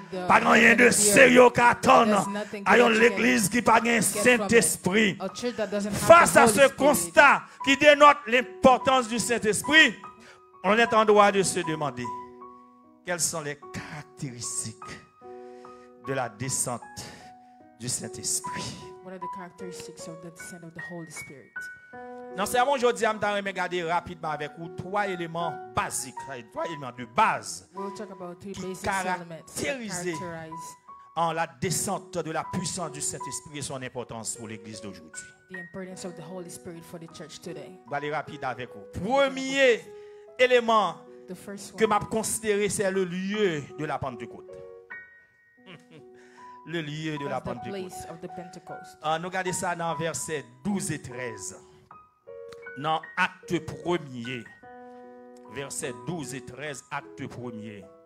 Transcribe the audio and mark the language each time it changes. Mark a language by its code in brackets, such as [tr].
[fr] Pas rien de sérieux qu'attendre. Ayons l'église qui pas un Saint-Esprit. Face à ce constat qui dénote l'importance du Saint-Esprit, on est en droit de se demander quelles sont les caractéristiques de la descente du Saint-Esprit. [en] What are the characteristics of the descent of the Holy Spirit? [fr] Dans ce sermon aujourd'hui, je vais regarder rapidement avec vous trois éléments basiques, trois éléments de base qui caractérisent la descente de la puissance du Saint-Esprit et son importance pour l'Église d'aujourd'hui. [en] The importance of the Holy Spirit for the church today. [fr] Je vais aller rapide avec vous. Premier élément que je considère, c'est le lieu de la Pentecôte. Le lieu de la Pentecôte. Nous regardons ça dans versets 12 et 13. Dans acte 1er. Versets 12 et 13, acte 1er.